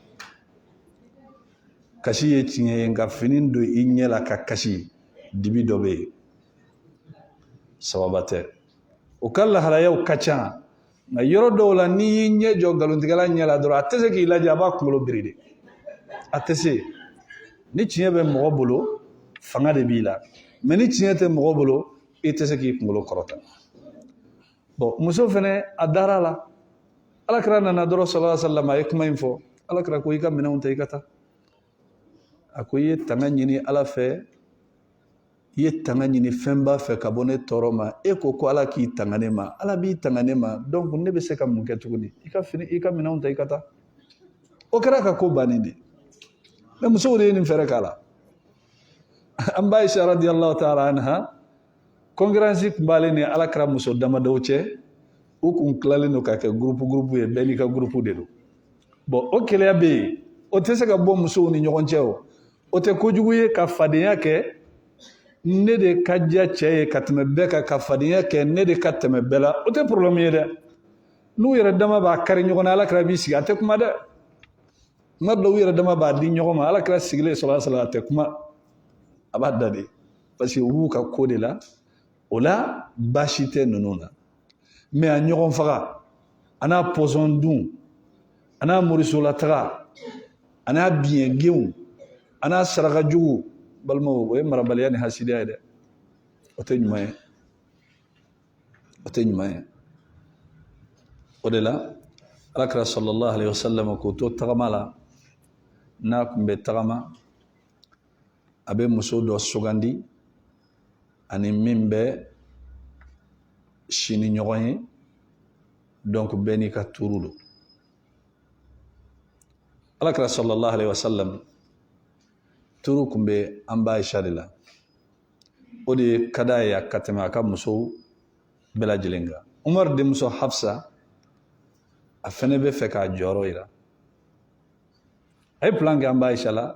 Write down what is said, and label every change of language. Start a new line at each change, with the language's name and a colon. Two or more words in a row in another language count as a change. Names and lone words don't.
Bambara: kasi ye tiɲɛ ye nka fini don i ɲɛ la ka kasi dibi dɔ bɛ yen sababa tɛ o ka laharayaw ka ca nka yɔrɔ dɔw la n'i y'i ɲɛ jɔ nkalontigɛla ɲɛ la dɔrɔn a tɛ se k'i lajɛ a b'a kunkolo biri de a tɛ se ni tiɲɛ bɛ mɔgɔ bolo fanga de b'i la mais ni tiɲɛ tɛ mɔgɔ bolo i tɛ se k'i kunkolo kɔrɔta bon muso fɛnɛ a dara la alakira nana dɔrɔn
Arabic: sallallahu alaihi wasallam
Bambara: a ye kuma in fɔ alakira ko i ka minɛnw ta i ka taa a ko i ye tanga ɲini ala fɛ i ye tanga ɲini fɛnba fɛ ka bɔ ne tɔɔrɔ ma e ko ko ala k'i tanga ne ma ala b'i tanga ne ma donc ne bɛ se ka mun kɛ tuguni i ka minɛnw ta i ka taa o kɛra ka ko bannen de mais musow de ye nin fɛrɛ k'a la an ba Aisha
Arabic: radiyallahu ta'ala anha
Bambara: concurrence tun b'ale ni alakira muso damadɔw cɛ u kun tilalen don ka kɛ groupe ye bɛɛ n'i ka groupe de don bon o kɛlɛya bɛ yen o tɛ se ka bɔ musow ni ɲɔgɔn cɛ o tɛ kojugu ye ka fadenya kɛ ne de ka diya cɛ ye ka tɛmɛ bɛɛ kan ka fadenya kɛ ne de ka tɛmɛ bɛɛ la o tɛ problème ye dɛ n'u yɛrɛ dama b'a kari ɲɔgɔn na alakira b'i sigi a tɛ kuma dɛ tuma dɔw u yɛrɛ dama b'a di ɲɔgɔn ma alakira sigilen
Arabic: sallallahu alaihi wasallam
Bambara: a tɛ kuma a b'a da de
French: parce que
Bambara: u b'u ka ko de la o la baasi tɛ ninnu na mais a ɲɔgɔn faga a n'a pɔsɔn dun a n'a morisolataga a n'a biɲɛgenw a n'a saraka jugu balimaw o ye marabaliya ni hasidiya ye dɛ o tɛ ɲuman ye o tɛ ɲuman ye o de la alakira
Arabic: sallallahu alaihi wasallam
Bambara: k'o to tagama la n'a tun bɛ tagama a bɛ muso dɔ sugandi ani min bɛ si ni ɲɔgɔn ye donc bɛɛ n'i ka tuuru don alakira
Arabic: sallallahu alaihi wasallam
Bambara: tuuru tun bɛ an ba Aisha de la o de ye ka d'a ye ka tɛmɛ a ka musow bɛɛ lajɛlen kan Umar denmuso Hafsa a fɛnɛ bɛ fɛ k'a jɔyɔrɔ yira a ye plan kɛ an ba Aisha la